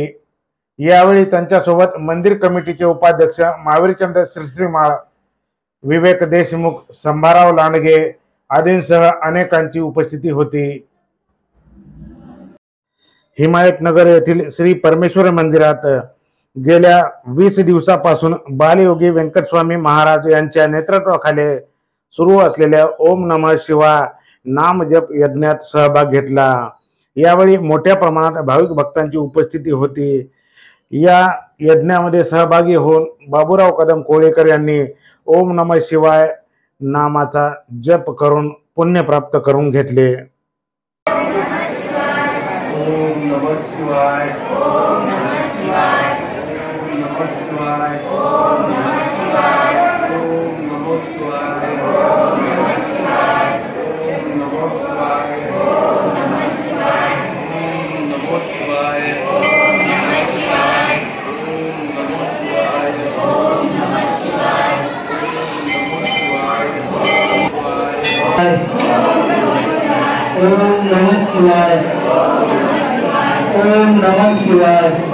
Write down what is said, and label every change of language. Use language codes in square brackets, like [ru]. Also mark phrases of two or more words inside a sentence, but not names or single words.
[mr] यावेळी त्यांच्यासोबत मंदिर कमिटीचे उपाध्यक्ष महावीरचंद्र श्रीमाळ, विवेक देशमुख, संभाराव लांडगे आदींसह अनेकांची उपस्थिती होती। हिमायतनगर येथील श्री परमेश्वर मंदिरात गेल्या 20 दिवसापासून बालयोगी वेंकटस्वामी महाराज यांच्या नेतृत्वाखाली सुरू असलेल्या [sa] ओम नमः शिवाय [mr] नामजप यज्ञात सहभाग घेतला। यावेळी मोठ्या प्रमाणात भाविक भक्तांची उपस्थिती होती। या यज्ञामध्ये सहभागी होऊन बाबूराव कदम कोळीकर यांनी [sa] ओम नमः शिवाय [mr] नामाचा जप करून पुण्य प्राप्त करून घेतले। [sa] ओम नमः शिवाय, ओम नमः शिवाय, ओम नमः शिवाय, ओम नमः शिवाय, ओम नमः शिवाय, ओम नमः शिवाय, ओम नमः शिवाय, ओम नमः शिवाय, ओम नमः शिवाय, ओम नमः शिवाय, ओम नमः शिवाय, ओम नमः शिवाय, ओम नमः शिवाय, ओम नमः शिवाय,